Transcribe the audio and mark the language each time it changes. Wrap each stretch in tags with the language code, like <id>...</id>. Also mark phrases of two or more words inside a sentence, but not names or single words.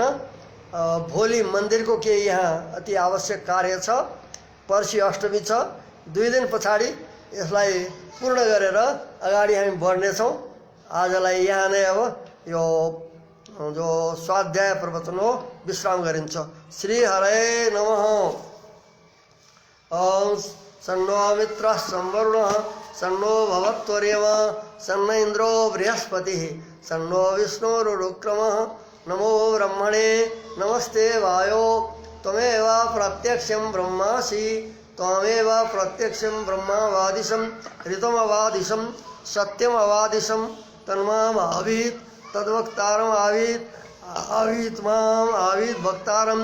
<ne>भोलि मन्दिरको केही यहाँ अति आवश्यक कार्य छ, पर्सि अष्टमी छ, 2 दिन पछाडि यसलाई पूर्ण गरेर अगाडि हामी बढ्नेछौँ। आजलाई यहाँ नै अब यो जो स्वाध्याय प्रवचन हो विश्राम गरिन्छ।</ne> <sa>श्री हरे नमः। ओम सन्नो मित्रः संवरुणः सन्नो भवत्वर्यमा सन्न इन्द्रो बृहस्पतिः सन्नो विष्णुरुक्रमः। नमो ब्रह्मणे नमस्ते वायो त्वमेव प्रत्यक्षं ब्रह्मासि त्वमेव प्रत्यक्षं ब्रह्मावादिशं ऋतमवादिशं सत्यमवादिशं तन्माम् आवीत् तद्वक्तारम् आवीत् माम् आवीत् भक्तारम्।</sa>